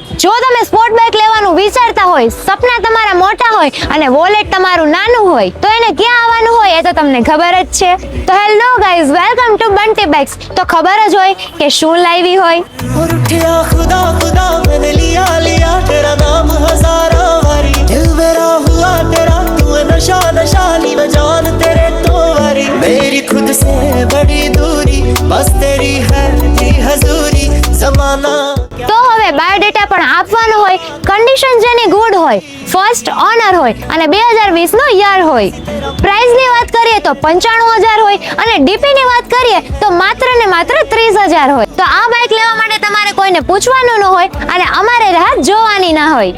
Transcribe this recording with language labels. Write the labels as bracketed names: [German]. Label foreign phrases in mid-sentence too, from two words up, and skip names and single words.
[Gujarati] જો તમે [English] sport bike [Gujarati] લેવાનું વિચારતા હોય, સપના તમારા મોટા હોય અને વોલેટ તમારું નાનું હોય, તો એને ક્યાં આવવાનું હોય એ તો તમને ખબર જ છે. તો [English] hello guys, welcome to Bunty Bikes. [Gujarati] તો ખબર જ હોય કે શું લાવી હોય. [Hindi] और उठिया खुदा खुदा मैंने लिया लिया तेरा नाम हजारों वारी दिल मेरा हुआ तेरा तू नशा नशा नी मैं जान तेरे तो वारी मेरी खुद से बड़ी दूरी बस तेरी है जी हजूरी जमाना. [Gujarati] તો હવે બાયોડેટા પણ આપવાનો હોય, કન્ડિશન જેની ગુડ હોય, [English] first owner [Gujarati] હોય અને 2020 નો યર હોય. પ્રાઇસ ની વાત કરીએ તો 95,000 હોય અને ડીપી ની વાત કરીએ તો માત્ર ને માત્ર 30,000 હોય. તો આ બાઇક લેવા માટે તમારે કોઈને પૂછવાનું ન હોય અને અમારે રાહ જોવાની ના હોય.